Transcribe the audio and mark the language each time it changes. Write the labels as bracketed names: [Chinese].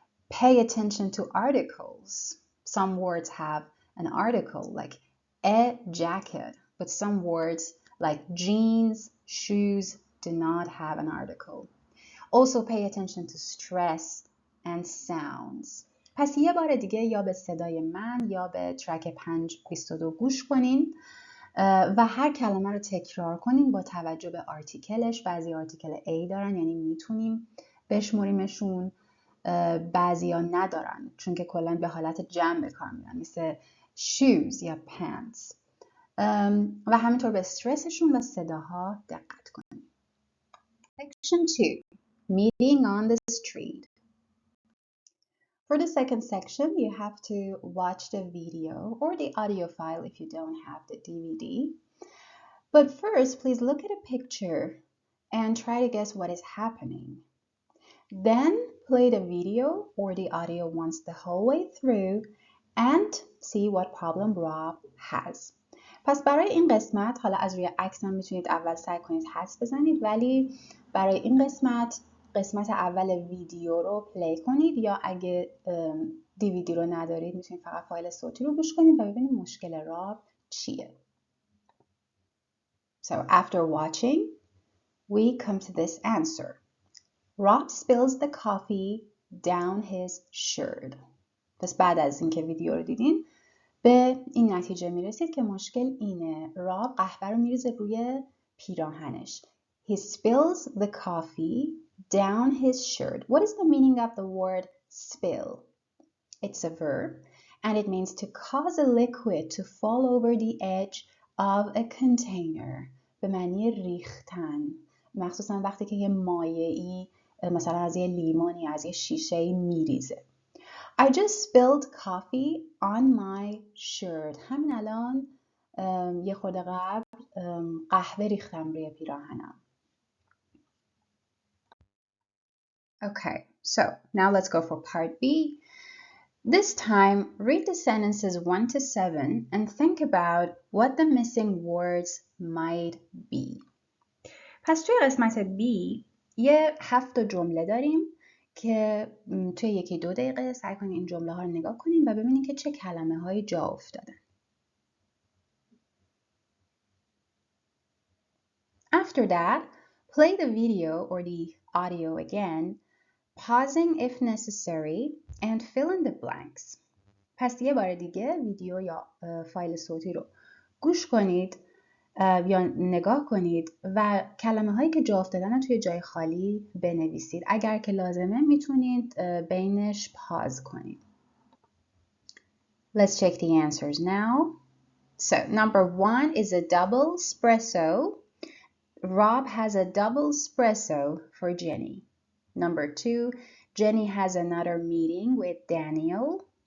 [English] Pay attention to articles. Some words have an article like a jacket, but some words like jeans, shoes do not have an article. Also pay attention to stress and sounds. [Persian] پس یه بار دیگه یا به صدای من یا به ترک 5.22 گوش کنین و هر کلمه رو تکرار کنین با توجه به آرتیکلش. بعضی آرتیکل A دارن یعنی میتونیم بشموریمشون، بعضی ها ندارن چون که کلا به حالت جمع به کار میرن مثل shoes یا pants. و همینطور به استرسشون و صداها دقت کنین. [English] Section 2. Meeting on the street. For the second section, you have to watch the video or the audio file if you don't have the DVD. But first, please look at a picture and try to guess what is happening. Then play the video or the audio once the whole way through and see what problem Rob has. [Persian] پس برای این قسمت، حالا از روی عکس هم میتونید اول سعی کنید حدس بزنید، ولی برای این قسمت اول ویدیو رو پلی کنید یا اگه دیویدی رو ندارید میتونید فقط فایل صوتی رو گوش کنید و ببینید مشکل راب چیه. [English] So after watching, we come to this answer. Rob spills the coffee down his shirt. [Persian] پس بعد از اینکه ویدیو رو دیدین به این نتیجه میرسید که مشکل اینه. راب قهوه رو میریزه روی پیراهنش. [English] He spills the coffee down his shirt. What is the meaning of the word spill? It's a verb and it means to cause a liquid to fall over the edge of a container. [Persian] به معنی ریختن. مخصوصا وقتی که یه مایعی مثلا از یه لیمونی از یه شیشه‌ای میریزه. [English] I just spilled coffee on my shirt. [Persian] همین الان یه خورده قبل قهوه ریختم روی پیراهنم. [English] Okay, so now let's go for part B. This time, read the sentences 1 to 7 and think about what the missing words might be. [Persian] پس توی قسمت B یه 7 جمله داریم که توی 1-2 دقیقه سعی کنید این جمله ها رو نگاه کنید و ببینید که چه کلمه هایی جا افتادن. [English] After that, play the video or the audio again, pausing if necessary and fill in the blanks. [Persian] پس یه بار دیگه ویدیو یا فایل صوتی رو گوش کنید یا نگاه کنید و کلمه هایی که جا افتادن رو توی جای خالی بنویسید. اگر که لازمه میتونید بینش پاز کنید. [English] Let's check the answers now. So number 1 is a double espresso. Rob has a double espresso for Jenny. Number 2, Jenny has another meeting with Daniel.